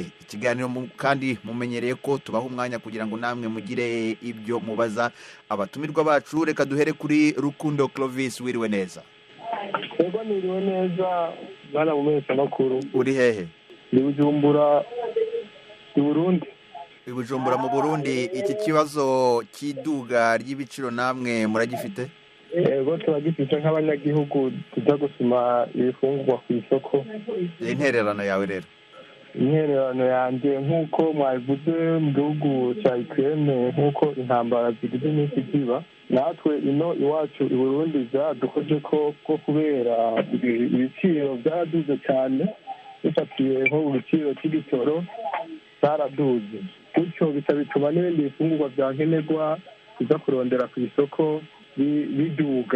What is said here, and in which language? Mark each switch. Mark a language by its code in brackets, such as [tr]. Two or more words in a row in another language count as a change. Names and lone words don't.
[rn] Ikiganiro kandi mumenyereye ko tubaha umwanya kugira ngo namwe mugire ibyo mubaza abatumirwa bacu. Reka duhere kuri Rukundo Clovis. Wiriwe neza? Yego, niriwe neza bana mumesha makuru. Uri hehe? Ni Bujumbura i Burundi. I Bujumbura mu Burundi. Iki kibazo cy'iduga ry'ibiciro namwe muragifite? Yego, turagifite nk'abanyagihugu tuza gusuma ibifungurwa ku isoko. Intererano yawe rero? Intererano yanjye nk'uko mwabivuze mu gihugu cya Ukraine, nk'uko intambara zigize iminsi ziba, natwe ino iwacu i Burundi byadukoze ko kubera ibiciro byaraduze cyane, bifatiye nko ku giciro cy'igitoro cyaraduze, bityo bituma n'ibindi bifungurwa bya nkenerwa biza kurondera ku isoko biduga.